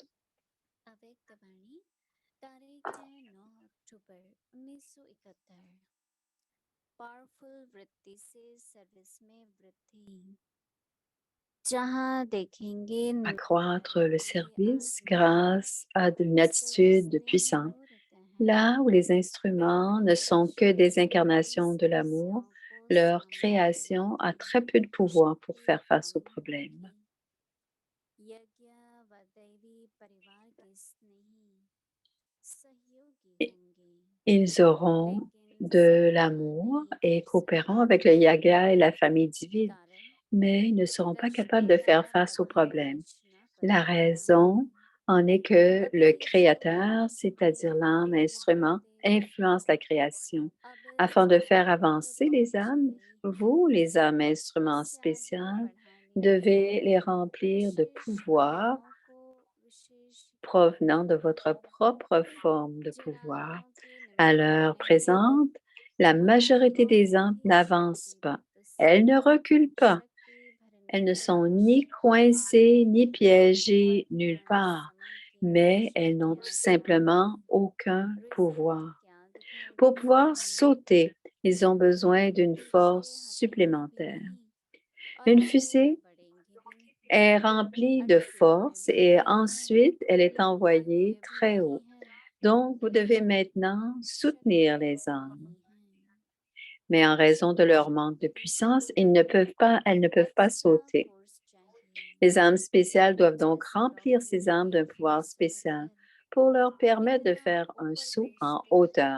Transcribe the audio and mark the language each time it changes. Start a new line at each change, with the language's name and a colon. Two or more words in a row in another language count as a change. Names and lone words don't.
Hindi: Avec Devani, तारीख है 9 अक्टूबर 1971। पावरफुल वृत्ति से सर्विस में वृद्धि जहाँ देखेंगे
French: Accroître le
Hindi: नृत्य
French: service
Hindi: आदमी
French: grâce à une
Hindi: सर्विस
French: attitude
Hindi: में
French: puissante.
Hindi: मनोरथ हैं
French: Là où les instruments ne sont que des incarnations
Hindi: सर्विस
French: de l'amour,
Hindi: समस्याओं को
French: leur
Hindi: सामने
French: création a très peu de pouvoir pour
Hindi: शक्ति
French: faire face aux
Hindi: कम
French: problèmes.
Hindi: होगी यज्ञ व दैवी परिवार के स्नेही सहयोगी I- होंगे
French: Ils auront
Hindi: लेकिन
French: de
Hindi: सामना
French: l'amour
Hindi: नहीं
French: et
Hindi: कर
French: coopérant avec le
Hindi: सकेंगे
French: Yaga et la famille divine,
Hindi: कारण
French: mais ils ne seront pas capables de faire
Hindi: रचनेहार
French: face aux
Hindi: अपनी
French: problèmes.
Hindi: रचना
French: La
Hindi: करता
French: raison
Hindi: है
French: en est que le
Hindi: अभी
French: Créateur,
Hindi: जो
French: c'est-à-dire l'âme
Hindi: आगे
French: instrument,
Hindi: बढ़ते
French: influence la création.
Hindi: अब
French: Afin de
Hindi: जो
French: faire
Hindi: दूर
French: avancer les
Hindi: पहुँच
French: âmes,
Hindi: गए
French: vous, les âmes instruments
Hindi: उससे आगे
French: spéciales,
Hindi: बढ़ाने
French: devez les remplir de
Hindi: विशेष
French: pouvoir
Hindi: गुणों को विशेष
French: provenant de votre
Hindi: हैं
French: propre forme de
Hindi: जिन
French: pouvoir.
Hindi: आत्माओं के
French: À
Hindi: निमित्त
French: l'heure
Hindi: बने
French: présente, la
Hindi: उन
French: majorité
Hindi: आत्माओं
French: des
Hindi: को
French: âmes
Hindi: भी
French: n'avancent pas.
Hindi: शक्तियुक्त
French: Elles ne
Hindi: संकल्प
French: reculent pas.
Hindi: शक्ति भरने
French: Elles ne
Hindi: की
French: sont ni
Hindi: आवश्यकता
French: coincées
Hindi: आती
French: ni
Hindi: है
French: piégées nulle
Hindi: वर्तमान
French: part,
Hindi: समय के
French: mais elles
Hindi: कष्ट
French: n'ont tout
Hindi: क्या दिखाते
French: simplement aucun
Hindi: रिजल्ट
French: pouvoir.
Hindi: क्या दिखाई
French: Pour
Hindi: देते
French: pouvoir
Hindi: हैं
French: sauter, ils ont besoin d'une
Hindi: पीछे
French: force
Hindi: हटेंगे भी
French: supplémentaire.
Hindi: नहीं और
French: Une
Hindi: आगे
French: fusée,
Hindi: बढ़ेंगे भी नहीं
French: est remplie de force et ensuite elle est envoyée très haut. Donc, vous devez maintenant soutenir les âmes. Mais en raison de leur manque de puissance, elles ne peuvent pas sauter. Les âmes spéciales doivent donc remplir ces âmes d'un pouvoir spécial pour leur permettre de faire un saut en hauteur.